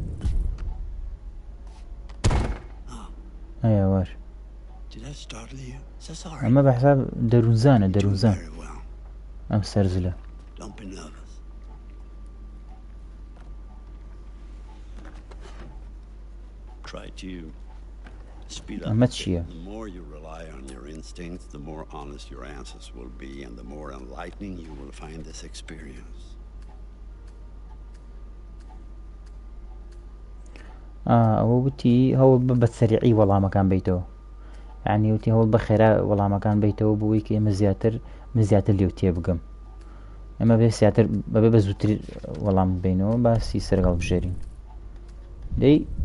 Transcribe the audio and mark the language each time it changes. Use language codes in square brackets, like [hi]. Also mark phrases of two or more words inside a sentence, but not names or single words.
[ckb] ئەیە وەر ئەمە بەحساب دەروونزانە دەروونزان ئەم سەرزلە ئەمە چییە [en] The more you rely on your instincts, the more honest your answers will be, and the more enlightening you will find this experience. [ckb] ئەوە وتی هەوڵ بە سەریعی وەڵامەکان بیتەوە یعنی وتی هەوڵ بە خێرا وەڵامەکان بیتەوە بۆی کە ئێمە من زیاتر لێو تێبگەم ئەمە بێ زیاتر بەبێ بە زووتر وەڵام بینەوە باسی سەرگەڵ بژێرین دەی